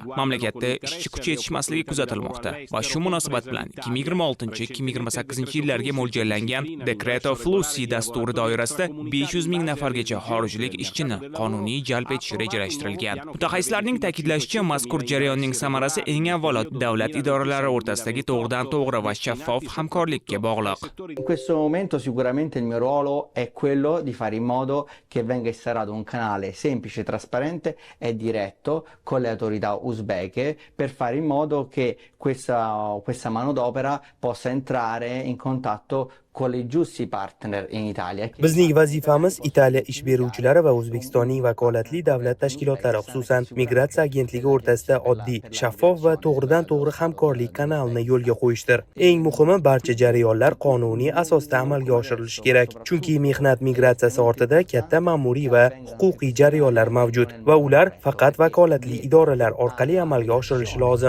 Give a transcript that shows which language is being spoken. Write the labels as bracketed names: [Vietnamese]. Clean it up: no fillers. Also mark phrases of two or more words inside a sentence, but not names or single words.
[Uzbek] Mamlakatda ishchi kuchi yetishmasligi kuzatilmoqda va shu munosabat bilan 2026-2028 yillarga mo'ljallangan Decreto Flussi dasturi doirasida 500 ming nafargacha xorijlik ishchini qonuniy jalb etish rejalashtirilgan. Mutaxassislarning ta'kidlashicha, mazkur jarayonning samarasi eng avvalo davlat idoralari o'rtasidagi to'g'ridan-to'g'ri va shaffof hamkorlikka bog'liq. [Italian] In questo momento sicuramente il mio ruolo è quello di fare in modo che venga instaurato un canale semplice, trasparente e diretto con le autorità uzbeke per fare in modo che questa manodopera possa entrare in contatto con i giusti partner in Italia. [Uzbek] Bizning vazifamiz Italiya ish beruvchilari va O'zbekistonning vakolatli davlat tashkilotlari, xususan migratsiya agentligi o'rtasida oddiy, shaffof va to'g'ridan-to'g'ri hamkorlik kanalini yo'lga qo'yishdir. Eng muhimi, barcha jarayonlar qonuniy asosda amalga oshirilishi kerak. Chunki mehnat migratsiyasi ortida katta ma'muriy va huquqiy jarayonlar mavjud va ular faqat vakolatli idoralar orqali amalga oshirilishi lozim.